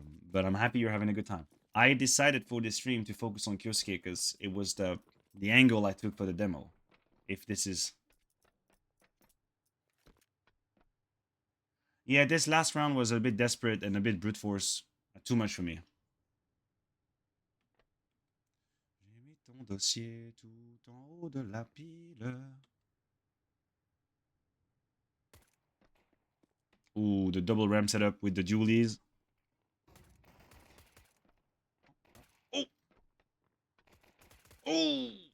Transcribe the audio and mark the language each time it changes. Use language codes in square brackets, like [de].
[en] But I'm happy you're having a good time. I decided for this stream to focus on kyousuke because it was the angle I took for the demo. If this is... Yeah, this last round was a bit desperate and a bit brute force. Too much for me. [fr] J'ai mis ton dossier tout en haut de la pile. [en] Ooh, the double ramp setup with the dualies. Oh! Oh!